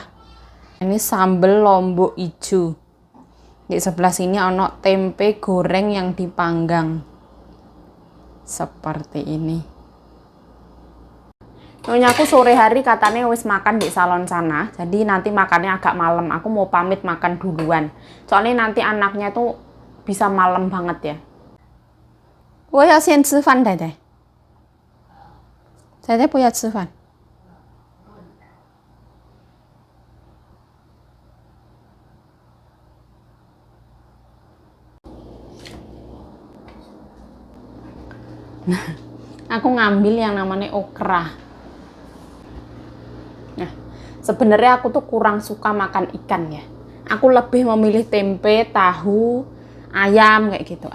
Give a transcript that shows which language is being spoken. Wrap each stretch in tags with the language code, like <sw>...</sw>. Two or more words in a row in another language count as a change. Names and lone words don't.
<id>Ini sambal lombok hijau. Di sebelah sini ono tempe goreng yang dipanggang. Seperti ini. Nyonya aku sore hari katanya wis makan di salon sana, jadi nanti makannya agak malam. Aku mau pamit makan duluan, soalnya nanti anaknya tuh bisa malam banget ya.</id> <zh>我要先吃饭，太太。太太不要吃饭。</zh> <id>Nah, aku ngambil yang namanya okra. Nah, sebenarnya aku tuh kurang suka makan ikan ya. Aku lebih memilih tempe, tahu, ayam kayak gitu.</id>